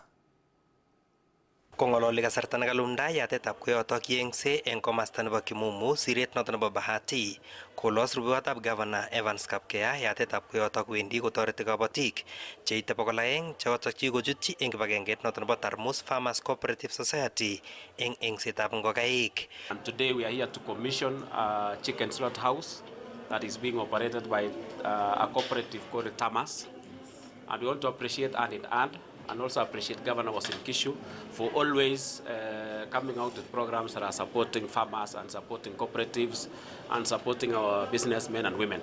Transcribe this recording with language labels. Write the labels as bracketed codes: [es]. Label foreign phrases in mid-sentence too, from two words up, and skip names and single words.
[kln] Kong'ololi kasarta nekalumdai yatetab koyotok yeng'se en komasta nebo Kimumu siret noton nebo Bahati, kolos rubeiwotab Governor Evans Kapkea yatetab koyotok wendi kotoreti kabatik cheite 200 chotok chikochutyi en kibagenget noton nebo Tarmus Farmers Cooperative Society en eng'setab ngokaik. [en] And today we are here to commission a chicken slaughterhouse that is being operated by a cooperative called Tamas, and we want to appreciate and also appreciate Governor Uasin Gishu for always coming out with programs that are supporting farmers and supporting cooperatives and supporting our businessmen and women.